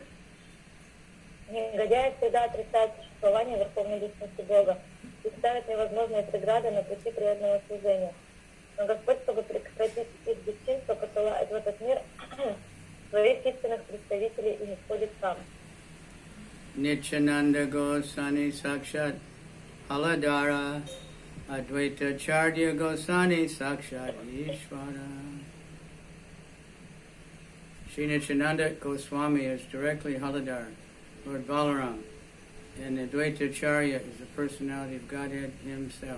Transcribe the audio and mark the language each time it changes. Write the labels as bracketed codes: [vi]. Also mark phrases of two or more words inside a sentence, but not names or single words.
[ru] Негодяи всегда отрицают существование Верховной Личности Бога и ставят невозможные преграды на пути преданного служения. Но Господь, чтобы прекратить их бесчинство, посылает в этот мир своих истинных представителей и не сходит сам. [sa] नित्यानन्द गोस्वामी साक्षात् हलधर अद्वैत आचार्य गोस्वामी साक्षात् ईश्वर. [en] Sri Nityananda Goswami is directly Haladar, Lord Balaram, and Advaita Charya is the personality of Godhead himself.